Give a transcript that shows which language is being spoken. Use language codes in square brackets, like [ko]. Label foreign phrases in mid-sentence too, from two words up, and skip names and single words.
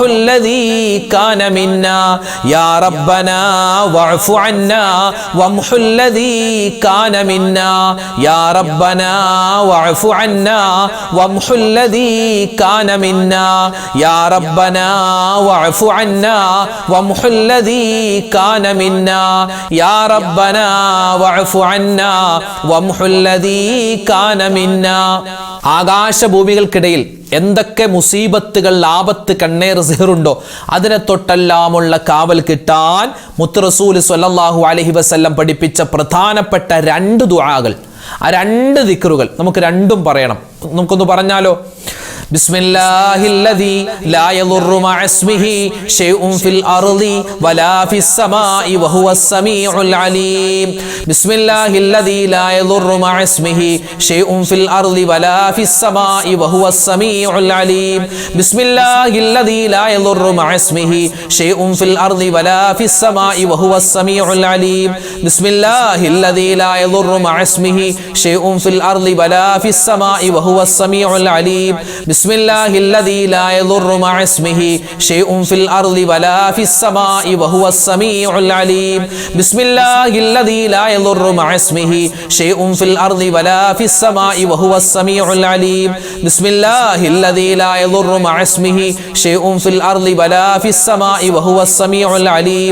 [ar] الذي كان منا يا ربنا واعف عنا وامحو الذي كان منا يا ربنا واعف عنا وامحو الذي كان منا يا ربنا واعف عنا وامحو الذي كان منا يا ربنا واعف عنا وامحو الذي كان منا [ml] ആകാശഭൂമികൾക്കിടയിൽ എന്തൊക്കെ മുസീബത്തുകൾ ആപത്ത് കണ്ണേർ സിഹറുണ്ടോ അതിനെ തൊട്ടെല്ലാമുള്ള കാവൽ കിട്ടാൻ മുത്ത് റസൂൽ [ar] صلى الله عليه وسلم [ml] പഠിപ്പിച്ച പ്രധാനപ്പെട്ട രണ്ട് ദുആകൾ ആ രണ്ട് ദിക്റുകൾ നമുക്ക് രണ്ടും പറയണം. നമുക്കൊന്ന് പറഞ്ഞാലോ [ar] بسم الله الذي لا يضر مع اسمه شيء في الأرض ولا في السماء وهو السميع العليم بسم الله الذي لا يضر مع اسمه شيء في الأرض ولا في السماء وهو السميع العليم بسم الله الذي لا يضر مع اسمه شيء في الأرض ولا في السماء وهو السميع العليم بسم الله الذي لا يضر مع اسمه شيء في الأرض ولا في السماء وهو السميع العليم بسم الله الذي لا يضر مع اسمه شيء في الأرض ولا في السماء وهو السميع العليم. بسم الله الذي لا يضر مع اسمه شيء في الأرض ولا في السماء وهو السميع العليم. بسم الله الذي لا يضر مع اسمه شيء في الأرض ولا في السماء وهو السميع العليم.